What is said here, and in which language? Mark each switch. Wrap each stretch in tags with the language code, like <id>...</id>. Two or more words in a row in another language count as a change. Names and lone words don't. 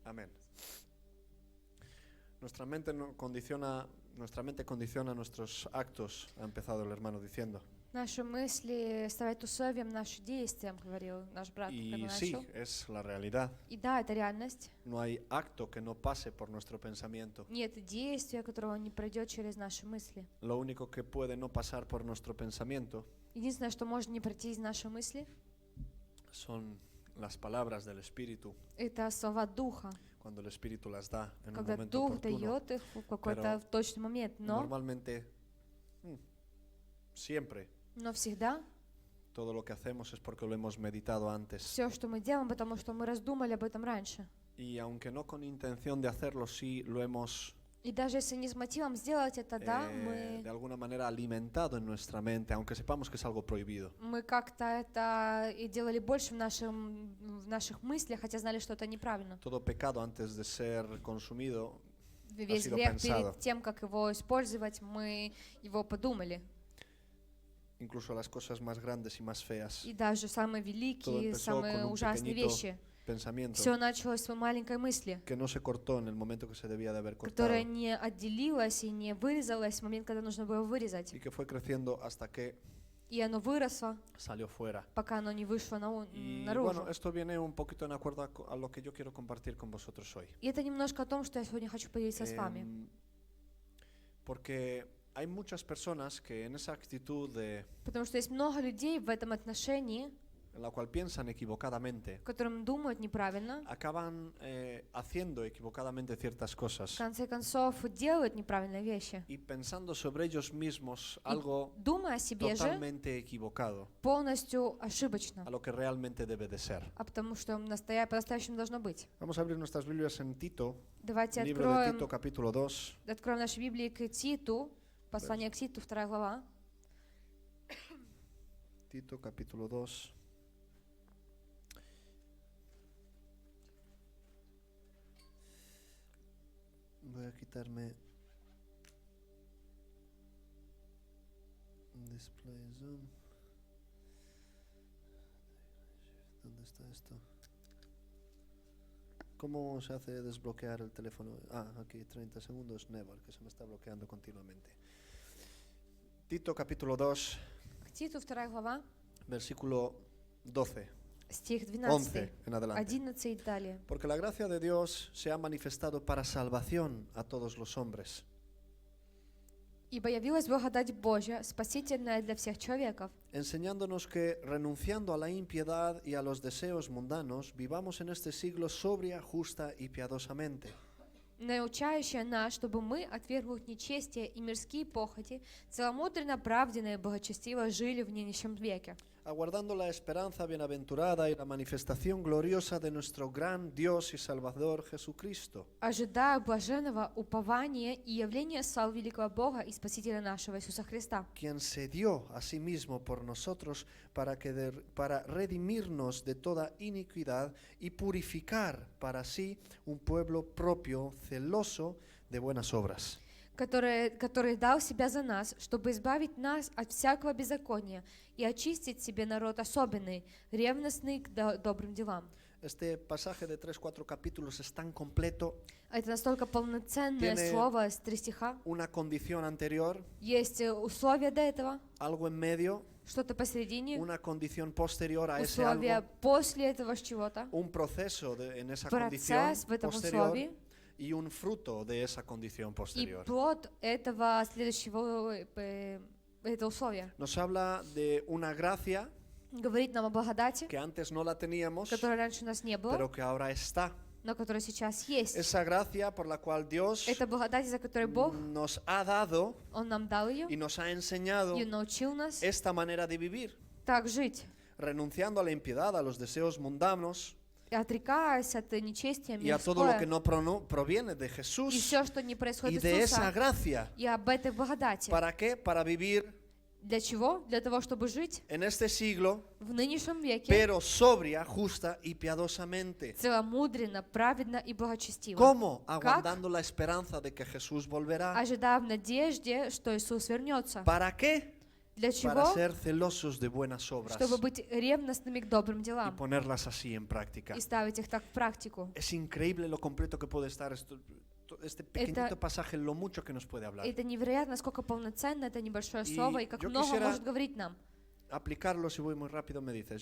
<es>Amén. Nuestra mente condiciona nuestros actos, ha empezado el hermano diciendo.</es> <ru>Наши мысли ставят условием наши действия, говорил наш брат, когда</ru> <es>Y</es> <ru>начал.</ru> <es>sí, es la realidad.</es> <ru>И да, это реальность.</ru> <es>No hay acto que no pase por nuestro pensamiento.</es> <ru>Нет действия, которого не пройдет через наши мысли.</ru> <es>Lo único que puede no pasar por nuestro pensamiento</es> <ru>Единственное, что может не пройти из нашей мысли,</ru> <es>son las palabras del Espíritu,</es> <ru>это слова Духа.</ru> <es>cuando el Espíritu las da en un</es> <ru>Когда</ru> <es>momento</es> <ru>Дух</ru> <es>oportuno.</es> <ru>дает их в какой-то точный момент.</ru> <es>Normalmente, siempre,</es> <ru>Но всегда</ru> <es>todo lo que hacemos es porque lo hemos meditado antes.</es> <ru>все, что мы делаем, потому что мы раздумали об этом раньше.</ru> <es>Y aunque no con intención de hacerlo, sí lo hemos</es> <ru>И даже если не с мотивом сделать это, да,</ru> <es>de alguna manera alimentado en nuestra mente, aunque sepamos que es algo prohibido.</es> <ru>мы как-то это и делали больше в наших мыслях, хотя знали, что это неправильно.</ru> <es>Todo pecado antes de ser consumido ha</es> <ru>Весь</ru> <es>sido</es> <ru>грех</ru> <es>pensado.</es> <ru>перед тем, как его использовать, мы его подумали.</ru> <es>Incluso las cosas más grandes y más feas.</es> <ru>И даже самые</ru> <es>Todo</es> <ru>великие,</ru> <es>empezó</es> <ru>самые</ru> <es>con un</es> <ru>ужасные</ru> <es>pequeñito</es> <ru>вещи.</ru> <es>pensamiento</es> <ru>Все началось с маленькой мысли,</ru> <es>que no se cortó en el momento que se debía de haber cortado</es> <ru>которая не отделилась и не вырезалась в момент, когда нужно было вырезать.</ru> <es>y que fue creciendo hasta que</es> <ru>И оно выросло,</ru> <es>salió fuera.</es> <ru>пока оно не вышло</ru> <es>Y</es> <ru>наружу.</ru> <es>bueno, esto viene un poquito en acuerdo a lo que yo quiero compartir con vosotros hoy.</es> <ru>И это немножко о том, что я сегодня хочу поделиться с вами.</ru> <es>Porque hay muchas personas que en esa actitud</es> <ru>Потому что есть много людей в этом отношении,</ru> <es>en la cual piensan equivocadamente,</es> <ru>которым думают неправильно,</ru> <es>acaban haciendo equivocadamente ciertas</es> <ru>в</ru> <es>cosas</es> <ru>конце концов делают неправильные вещи.</ru> <es>y pensando sobre ellos mismos algo</es> <ru>Думая о себе же</ru> <es>totalmente equivocado</es> <ru>полностью ошибочно,</ru> <es>a lo que realmente debe de ser.</es> <ru>а потому что по-настоящему должно быть.</ru> <es>Vamos a abrir nuestras Biblias en Tito,</es> <ru>Давайте</ru> <es>libro de Tito, capítulo 2.</es> <ru>откроем наши Библии к Титу, послание к Титу, 2 глава.</ru> <es>Tito, capítulo 2. Voy a quitarme Display Zoom. ¿Dónde está esto? ¿Cómo se hace desbloquear el teléfono? Aquí 30 segundos, never, que se me está bloqueando continuamente. Tito capítulo 2,</es> <ru>К Титу, 2 глава,</ru> <es>versículo 12,</es> <ru>стих 11</ru> <es>12, en adelante.</es> <ru>11 и далее.</ru> <es>Porque la gracia de Dios se ha manifestado para salvación a todos los hombres.</es> <ru>«Ибо явилась благодать Божья, спасительная для всех человеков,</ru> <es>Enseñándonos que, renunciando a la impiedad y a los deseos mundanos, vivamos en este siglo sobria, justa y piadosamente,</es> <ru>научающая нас, чтобы мы, отвергнув нечестие и мирские похоти, целомудренно, оправданно и благочестиво жили в нынешнем веке,</ru> <es>aguardando la esperanza bienaventurada y la manifestación gloriosa de nuestro gran Dios y Salvador Jesucristo,</es> <ru>ожидая блаженного упования и явления славы великого Бога и Спасителя нашего Иисуса Христа,</ru> <es>quien se dio a sí mismo por nosotros para redimirnos de toda iniquidad y purificar para sí un pueblo propio, celoso de buenas obras.</es> <ru>который дал себя за нас, чтобы избавить нас от всякого беззакония и очистить себе народ особенный, ревностный к добрым делам».</ru> <es>Este pasaje de 3-4 capítulos es tan completo,</es> <ru>Это настолько полноценное</ru> <es>Tiene</es> <ru>слово с 3 стиха.</ru> <es>una condición anterior,</es> <ru>Есть условия до этого,</ru> <es>algo en medio,</es> <ru>что-то посередине,</ru> <es>una condición posterior a ese</es> <ru>условия</ru> <es>algo,</es> <ru>после этого чего-то,</ru> <es>un proceso en esa condición</es> <ru>процесс в этом</ru> <es>posterior</es> <ru>условии</ru> <es>y un fruto de esa condición</es> <ru>и</ru> <es>posterior.</es> <ru>плод этого следующего этого условия.</ru> <es>Nos habla de una gracia</es> <ru>Говорит нам о благодати,</ru> <es>que antes no la teníamos,</es> <ru>которой раньше у нас не было,</ru> <es>pero que ahora está.</es> <ru>но которая сейчас есть.</ru> <es>Esa gracia por la cual Dios</es> <ru>Это благодать, за которой Бог,</ru> <es>nos ha dado</es> <ru>Он нам дал ее</ru> <es>y nos ha enseñado</es> <ru>и научил нас</ru> <es>esta manera de vivir,</es> <ru>так жить,</ru> <es>renunciando a la impiedad, a los deseos mundanos</es> <ru>отрекаясь от нечестия</ru> <es>y a todo lo que</es> <ru>мирское</ru> <es>no proviene de</es> <ru>и</ru> <es>Jesús</es> <ru>все, что не</ru> <es>y</es> <ru>происходит</ru> <es>de</es> <ru>из</ru> <es>esa</es> <ru>Иисуса.</ru> <es>gracia.</es> <ru>И об этой благодати.</ru> <es>¿Para qué? Para vivir</es> <ru>Для чего? Для того, чтобы жить</ru> <es>en este siglo,</es> <ru>в нынешнем веке</ru> <es>pero sobria, justa y piadosamente.</es> <ru>целомудренно, праведно и благочестиво.</ru> <es>¿Cómo? Aguardando la esperanza de que Jesús volverá.</es> <ru>Ожидая в надежде, что Иисус вернется.</ru> <es>¿Para qué?</es> <ru>Для</ru> <es>para</es> <ru>чего?</ru> <es>ser celosos de buenas obras</es> <ru>Чтобы быть ревностными к добрым</ru> <es>y</es> <ru>делам</ru> <es>ponerlas así en práctica.</es> <ru>и ставить их так в практику.</ru> <es>Es increíble lo completo que puede estar este pequeñito pasaje, lo mucho que nos puede hablar.</es> <ru>Это невероятно, насколько полноценно это небольшое И слово, и как</ru> <es>yo</es> <ru>много</ru> <es>quisiera-</es> <ru>может говорить нам.</ru> <es>Aplicarlo, si voy muy rápido me dices.</es>